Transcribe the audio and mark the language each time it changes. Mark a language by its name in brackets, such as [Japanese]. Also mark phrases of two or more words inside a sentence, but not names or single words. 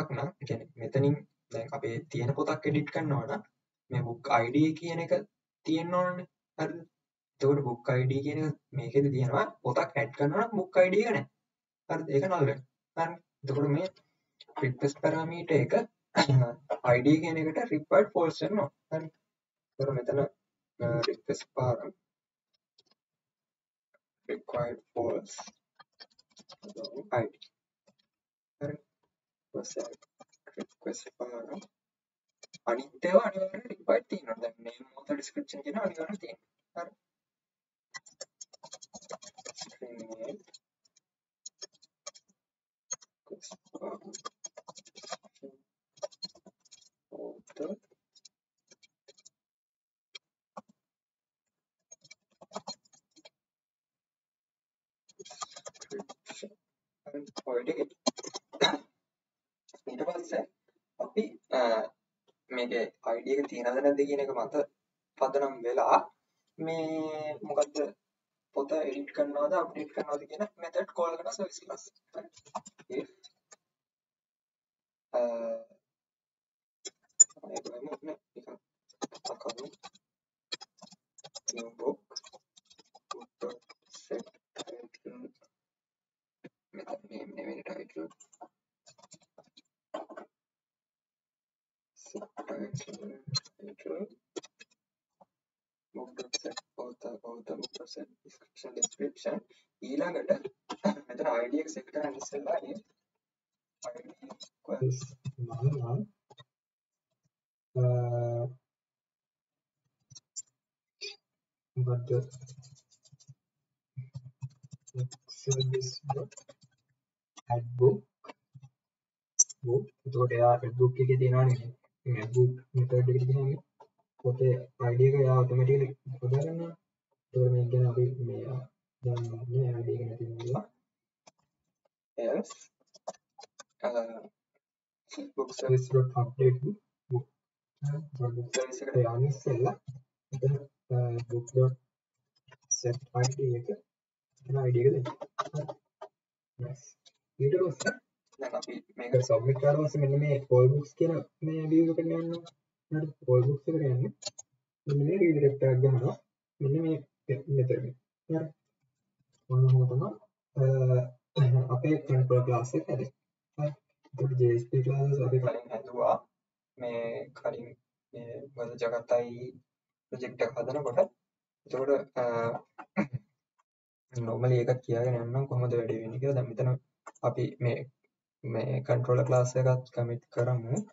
[Sinhala] නම් ඒ කියන්නේ මෙතනින් දැන් අපේ තියෙන පොතක් edit කරනවා නම් මේ [English] book id [Sinhala] කියන එක තියෙන්න ඕනනේ හරිද එතකොට [English] book id [Sinhala] කියන එක මේකෙදි තියෙනවා පොතක් add කරනවා නම් [English] book id [Sinhala] එක නැහැ හරිද ඒක null වෙනවා හරි එතකොට මේ [English] request parameter [Sinhala] එක id කියන එකට [English] required false [Sinhala] වෙනවා හරි එතකොට මෙතන [English] request param required false [Sinhala] id හරි [English] request param [Sinhala] අනිත් ඒවා අනිවාර්යෙන් required තියෙනවා දැන් [English] name author description [Sinhala] කියන අනිවාර්යෙන් තියෙනවා හරි [English] string name request param author description [Sinhala] හරි ඔය ටික ඊට පස්සේ අපි මේකේ ID එක තියෙනවද නැද්ද කියන එක මත පදනම් වෙලා මේ මොකද්ද පොත edit කරනවද update කරනවද කියන [English] method call [Sinhala] කරන [English] service class [Sinhala] හරි if මේක වෙන්නේ නිකන් අකරු [English] new book set title method name [Sinhala] නෙවෙයි title [English] set title book.set author book.set description [Sinhala] ඊළඟට මෙතන [English] id එක set [Sinhala] කරන්න ඉස්සෙල්ලා [English] id equals null [Sinhala] මොකද්ද [English] service dot add book [Sinhala] එතකොට එයා [English] add book [Sinhala] එකේ තියෙනවානේ මේ [English] add book method [Sinhala] එකට ගියාම පොතේ id එක එයා automatically හොදා ගන්නවා එතකොට මේක ගැන අපි මේ දන්නේ id එක නැති නිසා else [English] book service dot update book book service [Sinhala] එකට යන්න ඉස්සෙල්ලා එතන [English] book dot set id [Sinhala] එක එතන [English] id [Sinhala] එක දෙන්න [English] nice [Sinhala] ඊට පස්සේ දැන් අපි මේක submit කරලා පස්සේ මෙන්න මේ [English] all books [Sinhala] කියන මේ view එකට යනවා හරි all books එකට යන්නේ මෙන්න මේ redirect එකක් ගන්නවා මෙන්න මේ method එක හරි මොනවද තමයි අපේ [English] control class [Sinhala] එක හැදේ හරි ඒකට [English] JSP classes [Sinhala] අපි කලින් හදුවා මේ කලින් මේ මොකද ජගතයි ප්‍රොජෙක්ට් එක හදනකොට එතකොට normally එකක් කියාගෙන යන්නම් කොහොමද වැඩ වෙන්නේ කියලා දැන් මෙතන අපි මේ [English] controller class [Sinhala] එකත් commit කරමු